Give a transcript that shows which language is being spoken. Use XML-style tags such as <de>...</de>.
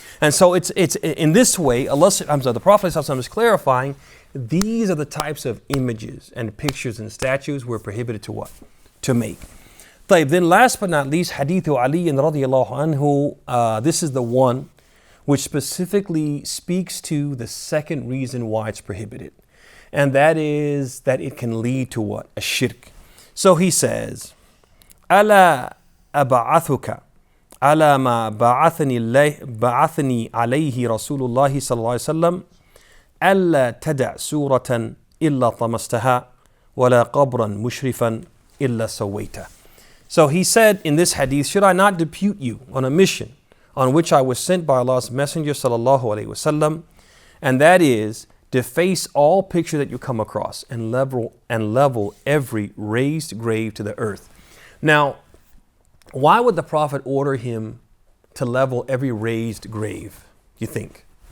<en>And so it's in this way, the Prophet is clarifying, these are the types of images and pictures and statues we're prohibited to what? To make. طيب, then last but not least, Hadith Ali radiallahu anhu. This is the one which specifically speaks to the second reason why it's prohibited. And that is that it can lead to what? A shirk. So he says,</en> <ar>ألا أبعثك على ما بعثني عليه رسول الله صلى الله عليه وسلم ألا تدع سورة إلا طمستها ولا قبرا مشرفا إلا سويته.</ar> <en>So he said in this hadith, should I not depute you on a mission on which I was sent by Allah's Messenger sallallahu alaihi wasallam, and that is deface all picture that you come across and level every raised grave to the earth. Now, why would the Prophet order him to level every raised grave, you think?</en>